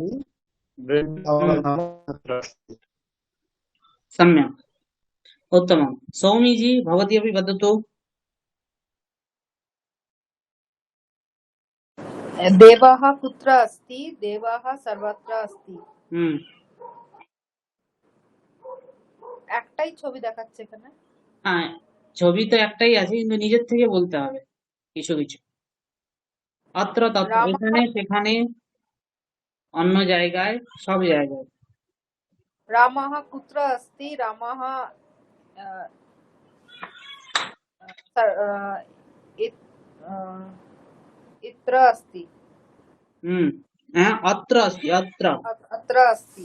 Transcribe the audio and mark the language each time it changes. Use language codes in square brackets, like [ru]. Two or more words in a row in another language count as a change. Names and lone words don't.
[sa] वृन्दावनधाम तत्र अस्ति। सम्यक् उत्तमं। सौमीजी भवती अपि वदतु। देवः कुत्र अस्ति? देवः सर्वत्र अस्ति। [bn] একটাই ছবি দেখাচ্ছে এখানে। ছবি তো একটাই আছে, কিন্তু নিজের থেকে বলতে হবে কিছু কিছু। [sa] अत्र तत्र रामः [bn] এখানে সেখানে অন্য জায়গায় সব জায়গায় [sa] रामः कुत्र अस्ति रामः अ, इत्र अस्ति अत्र अस्ति अत्र अत्र अस्ति